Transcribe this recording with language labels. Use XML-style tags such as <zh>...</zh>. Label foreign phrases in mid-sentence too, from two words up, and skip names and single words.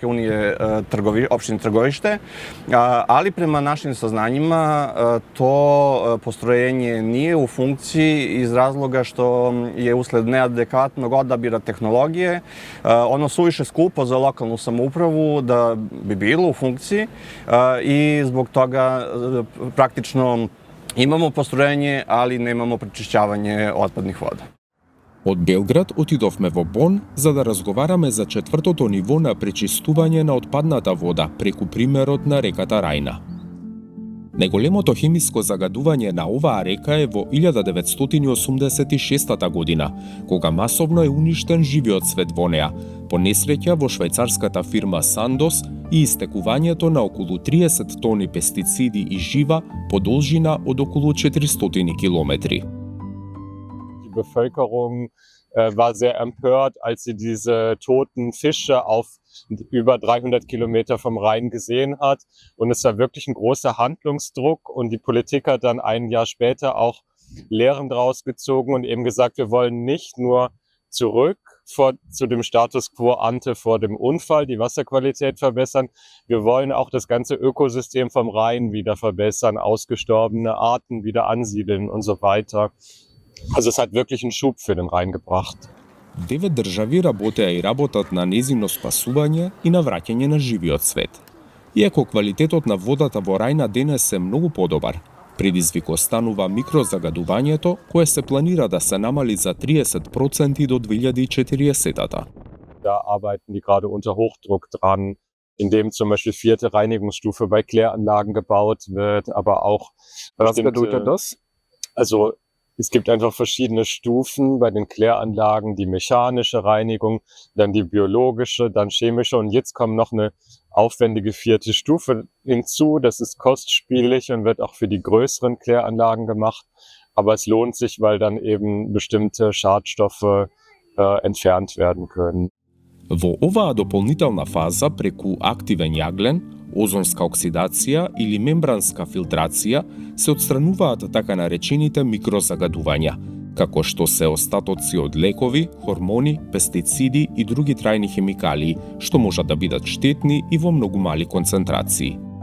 <sr>unije opštine Trgovište, ali prema našim saznanjima to postrojenje nije u funkciji iz razloga što je usled neadekvatnog odabira tehnologije ono suviše skupo za lokalnu samoupravu da bi bilo u funkciji i zbog toga praktično imamo postrojenje, ali nemamo prečišćavanje otpadnih voda.</sr> <mk>Од Белград отидовме во Бон за да разговараме за четвртото ниво на пречистување на отпадната вода преку примерот на реката Рајна. Најголемото хемиско загадување на оваа река е во 1986 година, кога масовно е уништен живиот свет во неа, по несреќа во швајцарската фирма Сандос и истекувањето на околу 30 тони пестициди и жива по должина од околу 400 километри.</mk> <de>Bevölkerung war sehr empört, als sie diese toten Fische auf über 300 Kilometer vom Rhein gesehen hat. Und es war wirklich ein großer Handlungsdruck. Und die Politik hat dann ein Jahr später auch Lehren daraus gezogen und eben gesagt, wir wollen nicht nur zurück zu dem</de> <la>Status quo ante</la> <de>vor dem Unfall, die Wasserqualität verbessern. Wir wollen auch das ganze Ökosystem vom Rhein wieder verbessern, ausgestorbene Arten wieder ansiedeln und so weiter. Also es hat wirklich einen Schub für den Rhein gebracht.</de> <mk>9 држави работеа и работат на незино спасување и на враќање на живиот свет. Иако квалитетот на водата во Рајна денес е многу подобар, предизвик останува микрозагадувањето, кое се планира да се намали за 30% до 2040-та.</mk> <de>Da arbeiten die gerade unter Hochdruck dran, indem zum Beispiel 4. Reinigungsstufe bei Kläranlagen gebaut wird, aber auch... Was bedeutet das? Also es gibt einfach verschiedene Stufen bei den Kläranlagen, die mechanische Reinigung, dann die biologische, dann chemische und jetzt kommt noch eine aufwendige 4. Stufe hinzu. Das ist kostspielig und wird auch für die größeren Kläranlagen gemacht, aber es lohnt sich, weil dann eben bestimmte Schadstoffe entfernt werden können.</de> <mk>Во оваа дополнителна фаза преку активен јаглен, озонска оксидација или мембранска филтрација се отстрануваат така наречените микрозагадувања, како што се остатоци од лекови, хормони, пестициди и други трајни хемикалии, што можат да бидат штетни и во многу мали концентрации.</mk>